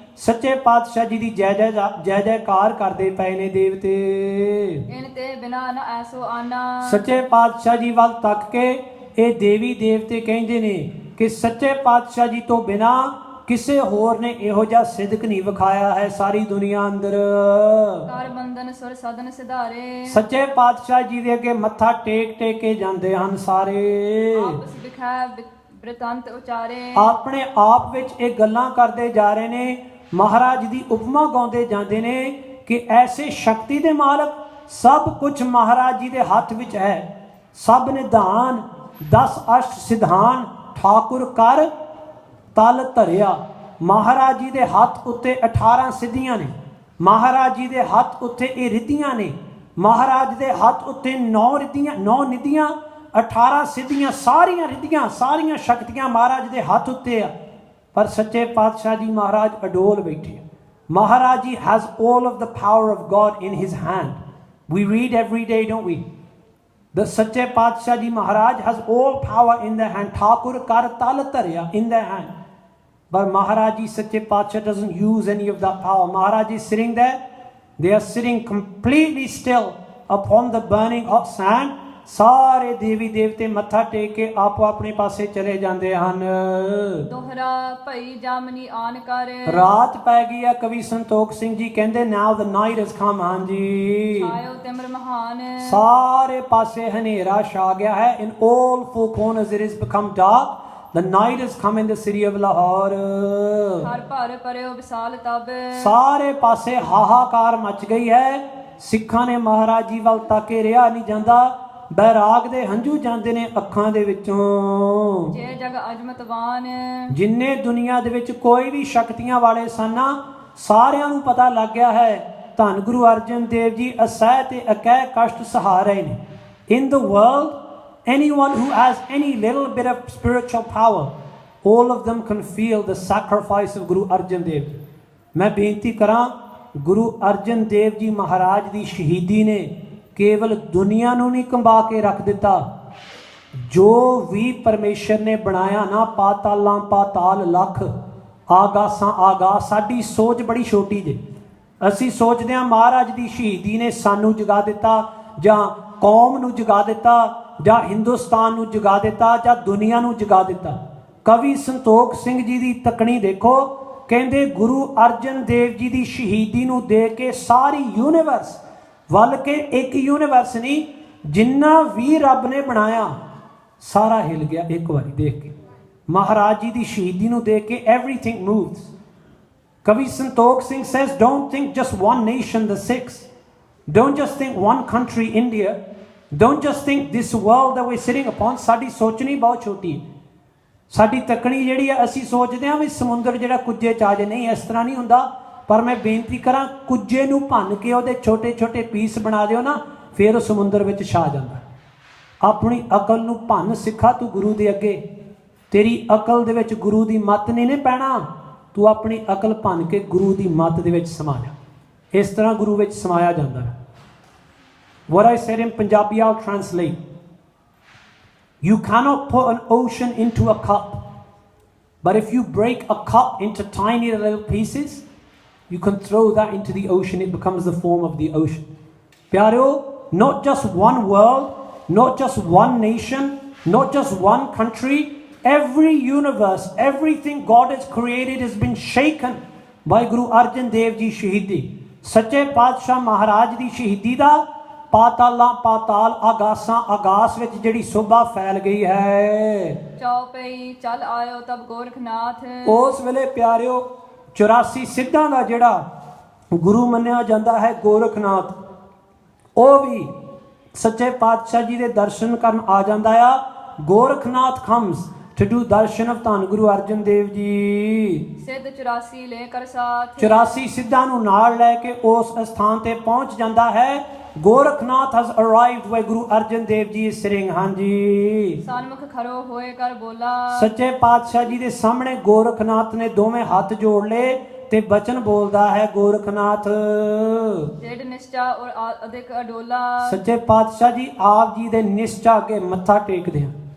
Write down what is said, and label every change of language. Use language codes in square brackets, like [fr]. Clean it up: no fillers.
[pa] ਸੱਚੇ ਪਾਤਸ਼ਾਹ ਜੀ ਦੀ ਜੈ ਜੈਕਾਰ ਕਰਦੇ ਪਏ ਨੇ ਦੇਵਤੇ। ਇਨ ਤੇ ਬਿਨਾ ਨ ਐਸੋ ਆਨਾ। ਸੱਚੇ ਪਾਤਸ਼ਾਹ ਜੀ ਵੱਲ ਤੱਕ ਕੇ ਇਹ ਦੇਵੀ ਦੇਵਤੇ ਕਹਿੰਦੇ ਨੇ ਕਿ ਸੱਚੇ ਪਾਤਸ਼ਾਹ ਜੀ ਤੋਂ ਬਿਨਾ ਕਿਸੇ ਹੋਰ ਨੇ ਇਹੋ ਜਿਹਾ ਸਿਦਕ ਨਹੀਂ ਵਿਖਾਇਆ ਹੈ ਸਾਰੀ ਦੁਨੀਆ ਅੰਦਰ। ਕਰ ਬੰਧਨ ਸੁਰ ਸਦਨ ਸਿਧਾਰੇ। ਸੱਚੇ ਪਾਤਸ਼ਾਹ ਜੀ ਦੇ ਅੱਗੇ ਮੱਥਾ ਟੇਕ ਕੇ ਜਾਂਦੇ ਹਨ ਸਾਰੇ। ਆਪਸ ਵਿਖੈ ਬ੍ਰਿਤਾਂਤ ਉਚਾਰੇ। ਆਪਣੇ ਆਪ ਵਿੱਚ ਇਹ ਗੱਲਾਂ ਕਰਦੇ ਜਾ ਰਹੇ ਨੇ। ਮਹਾਰਾਜ ਦੀ ਉਪਮਾ ਗਾਉਂਦੇ ਜਾਂਦੇ ਨੇ ਕਿ ਐਸੇ ਸ਼ਕਤੀ ਦੇ ਮਾਲਕ ਸਭ ਕੁਝ ਮਹਾਰਾਜ ਜੀ ਦੇ ਹੱਥ ਵਿੱਚ ਹੈ। ਸਭ ਨਿਧਾਨ 10 ਅਸ਼ਟ ਸਿਧਾਨ ਠਾਕੁਰ ਕਰ ਤਲ ਧਰਿਆ। ਮਹਾਰਾਜ ਜੀ ਦੇ ਹੱਥ ਉੱਤੇ 18 ਸਿੱਧੀਆਂ ਨੇ। ਮਹਾਰਾਜ ਜੀ ਦੇ ਹੱਥ ਉੱਤੇ ਇਹ ਰਿੱਧੀਆਂ ਨੇ। ਮਹਾਰਾਜ ਦੇ ਹੱਥ ਉੱਤੇ 9 ਨਿਧੀਆਂ 18 ਸਿੱਧੀਆਂ, ਸਾਰੀਆਂ ਰਿੱਧੀਆਂ ਸਾਰੀਆਂ ਸ਼ਕਤੀਆਂ ਮਹਾਰਾਜ ਦੇ ਹੱਥ ਉੱਤੇ ਆ। ਪਰ ਸੱਚੇ ਪਾਤਸ਼ਾਹ ਜੀ ਮਹਾਰਾਜ ਅਡੋਲ ਬੈਠੇ। [en] Maharaj ji has all of the power of God in his hand. We read every day, don't we? The Sache Patsha Ji Maharaj has all power in their hand. [pa] Thakur kar tal dharya [en] in their hand. But Maharaj Ji Sache Patsha doesn't use any of that power. Maharaj is sitting there. They are sitting completely still upon the burning hot sand. [pa] ਸਾਰੇ ਦੇਵੀ ਦੇਵਤੇ ਮੱਥਾ ਟੇਕ ਕੇ ਆਪੋ ਆਪਣੇ ਪਾਸੇ ਚਲੇ ਜਾਂਦੇ ਹਨ। ਦੋਹਰਾ ਭਈ ਜਾਮਨੀ ਆਨ ਕਰ। ਰਾਤ ਪੈ ਗਈ ਆ। ਕਵੀ ਸੰਤੋਖ ਸਿੰਘ ਜੀ ਕਹਿੰਦੇ [en] now the night has come। [pa] ਹਾਂਜੀ ਛਾਇਓ ਤਿਮਰ ਮਹਾਨ। ਸਾਰੇ ਪਾਸੇ ਹਨੇਰਾ ਛਾ ਗਿਆ ਹੈ। [en] in all four corners it has become dark. The night has come in the city of Lahore। [pa] ਹਰ ਭਰ ਪਰਿਓ ਵਿਸਾਲ ਤਬ। ਸਾਰੇ ਪਾਸੇ ਹਾਹਾਕਾਰ ਮਚ ਗਈ ਹੈ। ਸਿੱਖਾਂ ਨੇ ਮਹਾਰਾਜ ਜੀ ਵੱਲ ਤਾਕੇ ਰਿਹਾ ਨਹੀਂ ਜਾਂਦਾ। ਬੈਰਾਗ ਦੇ ਹੰਝੂ ਜਾਂਦੇ ਨੇ ਅੱਖਾਂ ਦੇ ਵਿੱਚੋਂ। ਜੇ ਜਗ ਅਜਮਤਵਾਨ। ਜਿੰਨੇ ਦੁਨੀਆ ਦੇ ਵਿੱਚ ਕੋਈ ਵੀ ਸ਼ਕਤੀਆਂ ਵਾਲੇ ਸਨ ਸਾਰਿਆਂ ਨੂੰ ਪਤਾ ਲੱਗ ਗਿਆ ਹੈ ਧੰਨ ਗੁਰੂ ਅਰਜਨ ਦੇਵ ਜੀ ਅਸਹਿ ਤੇ ਅਕਹਿ ਕਸ਼ਟ ਸਹਾ ਰਹੇ ਨੇ। [en] In the world, anyone who has any little bit of spiritual power, all of them can feel the sacrifice of Guru Arjan Dev Ji। [pa] ਮੈਂ ਬੇਨਤੀ ਕਰਾਂ ਗੁਰੂ ਅਰਜਨ ਦੇਵ ਜੀ ਮਹਾਰਾਜ ਦੀ ਸ਼ਹੀਦੀ ਨੇ ਕੇਵਲ ਦੁਨੀਆ ਨੂੰ ਨਹੀਂ ਕੰਬਾ ਕੇ ਰੱਖ ਦਿੱਤਾ। ਜੋ ਵੀ ਪਰਮੇਸ਼ਰ ਨੇ ਬਣਾਇਆ ਨਾ ਪਾਤਾਲਾਂ ਪਾਤਾਲ ਲੱਖ ਆਗਾਸਾਂ ਆਗਾਸ। ਸਾਡੀ ਸੋਚ ਬੜੀ ਛੋਟੀ ਜੇ। ਅਸੀਂ ਸੋਚਦੇ ਹਾਂ ਮਹਾਰਾਜ ਦੀ ਸ਼ਹੀਦੀ ਨੇ ਸਾਨੂੰ ਜਗਾ ਦਿੱਤਾ ਜਾਂ ਕੌਮ ਨੂੰ ਜਗਾ ਦਿੱਤਾ ਜਾਂ ਹਿੰਦੁਸਤਾਨ ਨੂੰ ਜਗਾ ਦਿੱਤਾ ਜਾਂ ਦੁਨੀਆ ਨੂੰ ਜਗਾ ਦਿੱਤਾ। ਕਵੀ ਸੰਤੋਖ ਸਿੰਘ ਜੀ ਦੀ ਤਕਣੀ ਦੇਖੋ। ਕਹਿੰਦੇ ਗੁਰੂ ਅਰਜਨ ਦੇਵ ਜੀ ਦੀ ਸ਼ਹੀਦੀ ਨੂੰ ਦੇਖ ਕੇ ਸਾਰੀ ਯੂਨੀਵਰਸ ਵੱਲ ਕੇ ਇੱਕ ਯੂਨੀਵਰਸ ਨਹੀਂ ਜਿੰਨਾ ਵੀ ਰੱਬ ਨੇ ਬਣਾਇਆ ਸਾਰਾ ਹਿਲ ਗਿਆ ਇੱਕ ਵਾਰੀ ਦੇਖ ਕੇ। ਮਹਾਰਾਜ ਜੀ ਦੀ ਸ਼ਹੀਦੀ ਨੂੰ ਦੇਖ ਕੇ [en] everything moves। ਕਵੀ Santokh Singh says don't think just one nation the Sikhs, don't just think one country India, don't just think this world that we're sitting upon। [pa] ਸਾਡੀ ਸੋਚਣੀ ਬਹੁਤ ਛੋਟੀ ਹੈ। ਸਾਡੀ ਤੱਕਣੀ ਜਿਹੜੀ ਹੈ ਅਸੀਂ ਸੋਚਦੇ ਹਾਂ ਵੀ ਸਮੁੰਦਰ ਜਿਹੜਾ ਕੁੱਜੇ ਚ ਆ ਜੇ। ਨਹੀਂ, ਇਸ ਤਰ੍ਹਾਂ ਨਹੀਂ ਹੁੰਦਾ। ਪਰ ਮੈਂ ਬੇਨਤੀ ਕਰਾਂ ਕੁੱਜੇ ਨੂੰ ਭੰਨ ਕੇ ਉਹਦੇ ਛੋਟੇ ਛੋਟੇ ਪੀਸ ਬਣਾ ਦਿਓ ਨਾ ਫਿਰ ਉਹ ਸਮੁੰਦਰ ਵਿੱਚ ਛਾ ਜਾਂਦਾ। ਆਪਣੀ ਅਕਲ ਨੂੰ ਭੰਨ ਸਿੱਖਾ ਤੂੰ ਗੁਰੂ ਦੇ ਅੱਗੇ। ਤੇਰੀ ਅਕਲ ਦੇ ਵਿੱਚ ਗੁਰੂ ਦੀ ਮੱਤ ਨਹੀਂ ਨੇ ਪੈਣਾ। ਤੂੰ ਆਪਣੀ ਅਕਲ ਭੰਨ ਕੇ ਗੁਰੂ ਦੀ ਮੱਤ ਦੇ ਵਿੱਚ ਸਮਾ ਜਾ। ਇਸ ਤਰ੍ਹਾਂ ਗੁਰੂ ਵਿੱਚ ਸਮਾਇਆ ਜਾਂਦਾ ਹੈ। [en] What I said in Punjabi I'll translate. You cannot put an ocean into a cup, but if you break a cup into tiny little pieces, you can throw that into the ocean. It becomes the form of the ocean. Pyareo, not just one world, not just one nation, not just one country, every universe, everything God has created has been shaken by Guru Arjan Dev Ji Shahidi। [pa] Sache Padshah Maharaj di Shahidi da ਪਾਤਾਲਾਂ ਪਾਤਾਲ ਆਗਾਸਾਂ ਆਗਾਸ ਵਿੱਚ ਜਿਹੜੀ ਸੋਭਾ ਫੈਲ ਗਈ ਹੈ। ਚੌਪਈ ਚੱਲ ਆਇਓ ਤਬ ਗੋਰਖਨਾਥ। ਉਸ ਵੇਲੇ ਪਿਆਰਿਓ 84 ਸਿੱਧਾਂ ਦਾ ਜਿਹੜਾ ਗੁਰੂ ਮੰਨਿਆ ਜਾਂਦਾ ਹੈ ਗੋਰਖਨਾਥ ਉਹ ਵੀ ਸੱਚੇ ਪਾਤਸ਼ਾਹ ਜੀ ਦੇ ਦਰਸ਼ਨ ਕਰਨ ਆ ਜਾਂਦਾ ਆ। [en] Gorakhnath comes to do darshan of ਧੰਨ ਗੁਰੂ ਅਰਜਨ ਦੇਵ ਜੀ। [pa] ਸਿੱਧ 84 ਲੈ ਕਰ ਸਾਥ। 84 ਸਿੱਧਾਂ ਨੂੰ ਨਾਲ ਲੈ ਕੇ ਉਸ ਸਥਾਨ ਤੇ ਪਹੁੰਚ ਜਾਂਦਾ ਹੈ। [en] Gorakhnath has arrived where Guru Arjan Dev Ji is sitting। [pa] ਹਾਂਜੀ ਸਨਮੁਖ ਖੜੋ ਹੋਏ ਕਰ ਬੋਲਾ। ਸੱਚੇ ਪਾਤਸ਼ਾਹ ਜੀ ਦੇ ਸਾਹਮਣੇ ਗੋਰਖਨਾਥ ਨੇ ਦੋਵੇਂ ਹੱਥ ਜੋੜ ਲਏ ਤੇ ਬਚਨ ਬੋਲਦਾ ਹੈ ਗੋਰਖਨਾਥ। ਡੇਢ ਨਿਸ਼ਚਾ ਔਰ ਅਧਿਕ ਅਡੋਲਾ। ਸੱਚੇ ਪਾਤਸ਼ਾਹ ਜੀ ਆਪ ਜੀ ਦੇ ਨਿਸ਼ਚਾ ਅੱਗੇ ਮੱਥਾ ਟੇਕਦੇ ਆ।